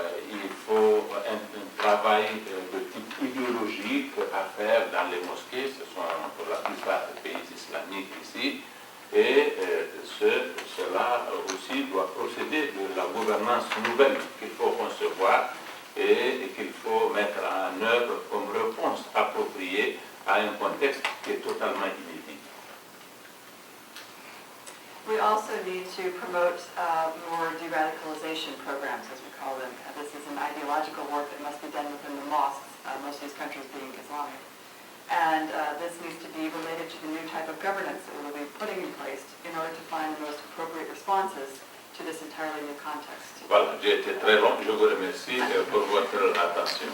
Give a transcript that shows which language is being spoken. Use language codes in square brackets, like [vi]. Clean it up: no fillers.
[fr] Il faut un travail de type idéologique à faire dans les mosquées, ce sont pour la plupart des pays islamiques ici, et cela aussi doit procéder de la gouvernance nouvelle qu'il faut concevoir et qu'il faut mettre en œuvre comme réponse appropriée à un contexte qui est totalement inédit. [en] We also need to promote more de-radicalization programs, as we call them. This is an ideological work that must be done within the mosques, most of these countries being Islamic. And this needs to be related to the new type of governance that we will be putting in place in order to find the most appropriate responses to this entirely new context. [fr] Voilà, j'ai été très long, je vous remercie pour votre attention.